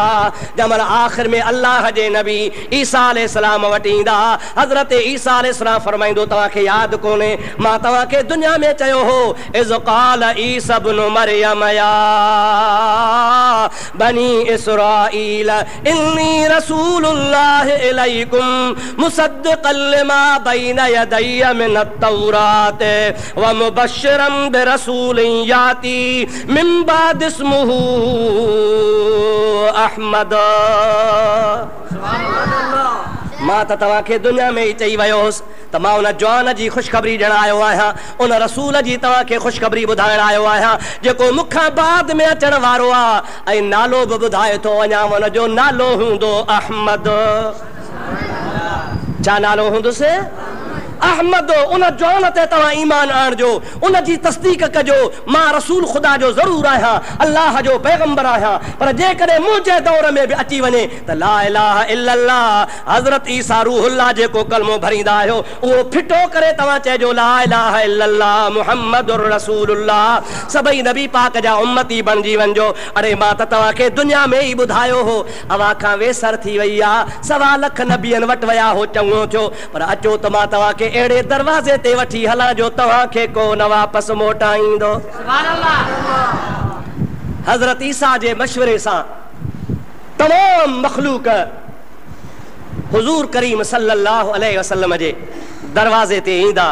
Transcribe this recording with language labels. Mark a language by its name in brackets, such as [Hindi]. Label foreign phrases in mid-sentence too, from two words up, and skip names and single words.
[Sindhi] जंहिंमहिल आख़िर में अल्लाह जे नबी ईसा अलैहिस्सलाम वटि ईंदा, हज़रत ईसा अलैहिस्सलाम फरमाईंदो तव्हांखे यादि कोन्हे मां तव्हांखे दुनिया में चयो हो, [Arabic] إذ قال عيسى ابن مريم يا بني إسرائيل إني رسول الله إليكم مصدقا لما بين يدي من التوراة و مبشرا برسول يأتي من بعد اسمه أحمد. [Sindhi] मां त तव्हांखे दुनिया में ई चई वियो हुउसि त मां उन जवान जी ख़ुशख़बरी ॾियणु आयो आहियां, उन रसूल जी तव्हांखे ख़ुशख़बरी ॿुधाइणु आयो आहियां जेको मूंखां बाद में अचण वारो आहे। ऐं नालो बि ॿुधाए थो वञा, उनजो नालो हूंदो अहमद। छा नालो हूंदुसि? अहमद। उन जवान ते तव्हां ईमान आणिजो, उन जी तस्दीक कजो। मां रसूल ख़ुदा जो ज़रूर आहियां, अल्लाह जो पैगंबर आहियां, पर जेकॾहिं मुंहिंजे दौर में बि अची वञे त [Arabic] لا إله إلا الله [Sindhi] हज़रत ईसा रूहुल्लाह जेको कलमो भरींदा आहियो उहो फिटो करे तव्हां चइजो [Arabic] لا إله إلا الله محمد رسول الله. [Sindhi] सभई नबी पाक जा उम्मती बणिजी वञिजो। अड़े मां त तव्हांखे दुनिया में ई ॿुधायो हो, अवां खां वेसर थी वई आहे। 1.25 लख नबियनि वटि विया हो, चङो थियो, पर अचो त मां तव्हांखे अहिड़े दरवाज़े ते वठी हलां जो तव्हांखे को न वापसि मोटाईंदो। हज़रत ईसा जे मशवरे सां तमाम मखलूक हुज़ूर करीम [Arabic] صلى الله عليه وسلم [Sindhi] जे दरवाज़े ते ईंदा।